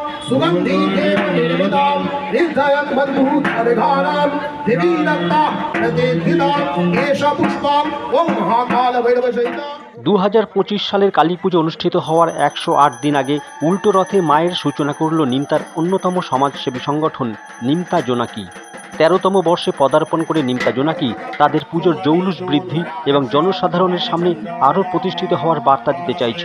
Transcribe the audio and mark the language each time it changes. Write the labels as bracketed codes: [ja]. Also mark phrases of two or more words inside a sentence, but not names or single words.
[sa] सुगंधी देव निर्मितां निर्धयं मधुत अर्घानां देवी दत्ता प्रतिष्ठिता एष पुष्पं ओम महाकाल भैरव सहिता। [bn] 2025 সালের কালী পুজো অনুষ্ঠিত হওয়ার 108 দিন আগে উল্টো রথে মায়ের সূচনা করল নিমতার অন্যতম সমাজসেবী সংগঠন নিমতা জোনাকি। 13তম বর্ষে পদার্পণ করে নিমতা জোনাকি তাদের পুজোর জৌলুস বৃদ্ধি এবং জনসাধারণের সামনে আরও প্রতিষ্ঠিত হওয়ার বার্তা দিতে চাইছে।